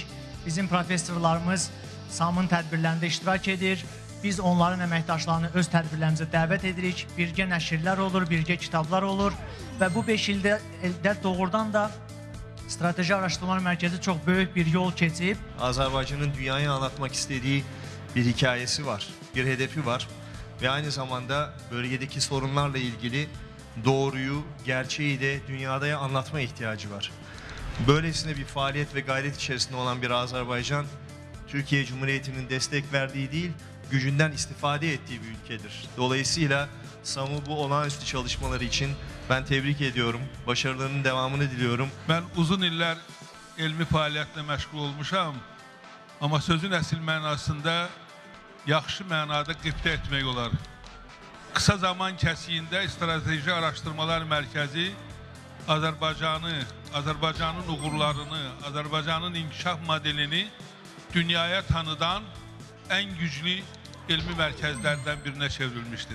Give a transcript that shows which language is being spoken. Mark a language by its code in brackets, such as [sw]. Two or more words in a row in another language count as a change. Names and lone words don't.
[az] Bizim professorlarımız SAM-ın tədbirlərində iştirak edir. Biz onların əməkdaşlarını öz tədbirlərimizə dəvət edirik. Birgə nəşrlər olur, birgə kitablar olur və bu 5 ildə doğrudan da Strateji Araşdırmalar Mərkəzi çox böyük bir yol keçib. [tr] Azerbaycan'ın dünyaya anlatmak istediği bir hikayesi var, bir hedefi var ve aynı zamanda bölgedeki sorunlarla ilgili doğruyu, gerçeği de dünyaya anlatma ihtiyacı var. Böylesine bir faaliyet ve gayret içerisinde olan bir Azerbaycan, Türkiye Cumhuriyeti'nin destek verdiği değil, gücünden istifade ettiği bir ülkedir. Dolayısıyla SAM'ı bu olağanüstü çalışmaları için ben tebrik ediyorum. Başarılarının devamını diliyorum. [az] Ben uzun iller elmi fəaliyyətlə məşğul olmuşam. Amma sözün əsl mənasında yaxşı mənada qibtə etmək olar. Kısa zaman kəsiyində Strateji Araşdırmalar Mərkəzi Azərbaycanın uğurlarını, Azərbaycanın inkişaf modelini dünyaya tanıdan ən güclü elmi mərkəzlərdən birinə çevrilmiştir.